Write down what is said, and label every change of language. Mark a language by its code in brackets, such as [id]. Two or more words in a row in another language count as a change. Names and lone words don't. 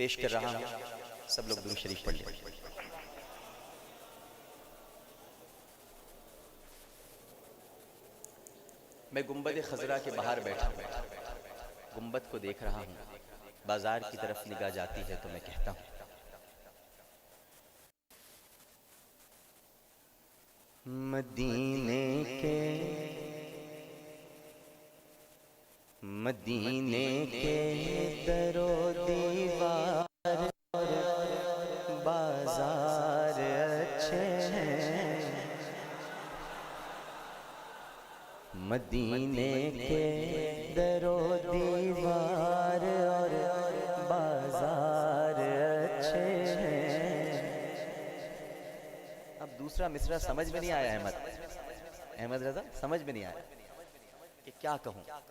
[ur] پیش کر رہا ہوں، سب لوگ درود شریف پڑھ لیں۔ میں گنبد خضرا کے باہر بیٹھا ہوں، گنبد کو دیکھ رہا ہوں، بازار کی طرف نگاہ جاتی ہے تو میں کہتا ہوں مدینے کے در و دیوار بازار اچھے ہیں، مدینے کے در و دیوار اور بازار اچھے ہیں۔ اب دوسرا مصرعہ سمجھ میں نہیں آیا احمد رضا، سمجھ میں نہیں آیا کہ کیا کہوں۔